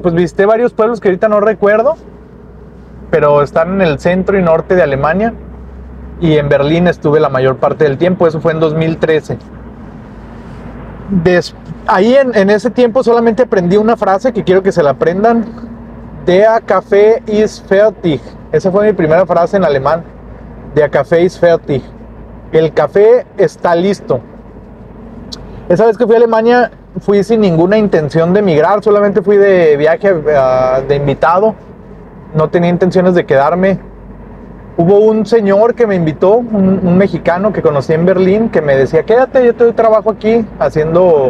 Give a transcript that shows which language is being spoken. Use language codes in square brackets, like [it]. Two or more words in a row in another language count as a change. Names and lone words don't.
[es] Pues visité varios pueblos que ahorita no recuerdo, pero están en el centro y norte de Alemania. Y en Berlín estuve la mayor parte del tiempo. Eso fue en 2013. Ahí en ese tiempo solamente aprendí una frase que quiero que se la aprendan. [de] Der Kaffee ist fertig. [es] Esa fue mi primera frase en alemán. [de] Der Kaffee ist fertig. [es] El café está listo. Esa vez que fui a Alemania fui sin ninguna intención de emigrar. Solamente fui de viaje de invitado. No tenía intenciones de quedarme. Hubo un señor que me invitó, un mexicano que conocí en Berlín, que me decía: quédate, yo te doy trabajo aquí haciendo...